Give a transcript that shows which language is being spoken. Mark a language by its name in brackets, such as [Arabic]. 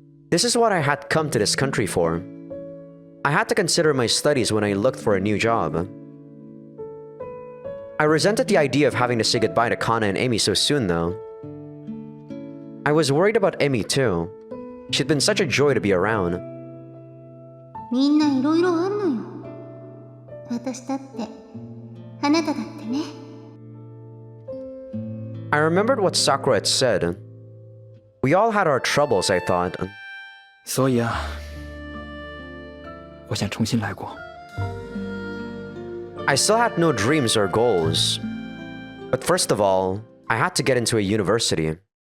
[English] This is what I had come to this country for. I had to consider my studies when I looked for a new job. I resented the idea of having to say goodbye to Kana and Emi so soon, though. I was worried about Emi too. She'd been such a joy to be around. [Japanese] みんないろいろあんのよ。私だって、あなただってね。 [English] I remembered what Sakura had said. We all had our troubles, I thought. [Chinese] 所以啊，我想重新来过。 [English] I still had no dreams or goals. But first of all, I had to get into a university.